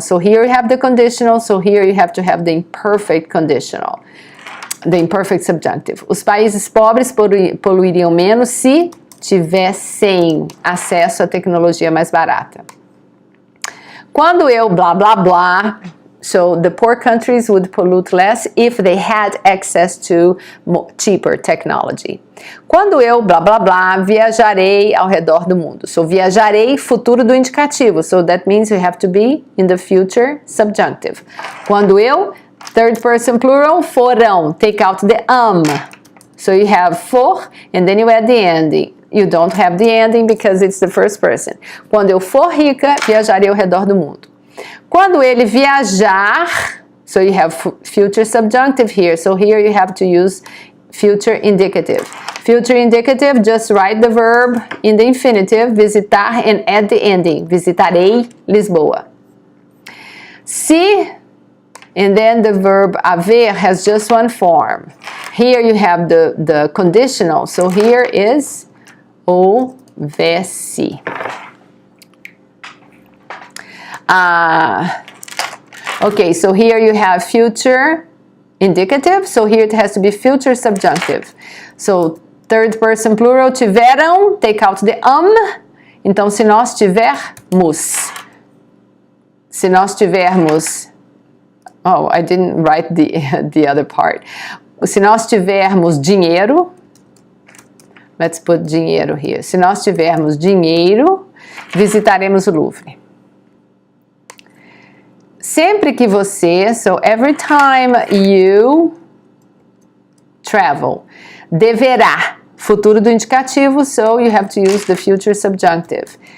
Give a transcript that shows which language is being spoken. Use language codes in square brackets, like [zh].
[en] So here you have the conditional, so here you have to have the imperfect conditional. The imperfect subjunctive. [pt] Os países pobres poluiriam menos se tivessem acesso à tecnologia mais barata. Quando eu blá blá blá, [en] so the poor countries would pollute less if they had access to cheaper technology. [pt] Quando eu blá blá blá, viajarei ao redor do mundo. So viajarei, futuro do indicativo. [en] So that means you have to be in the future subjunctive. [pt] Quando eu, [en] third person plural, forão, take out the So you have for, and then you add the ending. You don't have the ending because it's the first person. [pt] Quando eu for rica, viajarei ao redor do mundo. Quando ele viajar, [en] so you have future subjunctive here. So here you have to use future indicative. Future indicative, just write the verb in the infinitive, visitar, and add the ending. [pt] Visitarei Lisboa. [en] Se, and then the verb haver has just one form. Here you have the conditional. So here is houvesse. Okay, so here you have future indicative. So here it has to be future subjunctive. So third person plural, tiveram, take out the [pt] Então, se nós tivermos. Se nós tivermos. [en] Oh, I didn't write the other part. [pt] Se nós tivermos dinheiro. [en] Let's put dinheiro here. [pt] Se nós tivermos dinheiro, visitaremos o Louvre. Sempre que você, [en] so every time you travel, [pt] deverá, futuro do indicativo, [en] so you have to use the future subjunctive.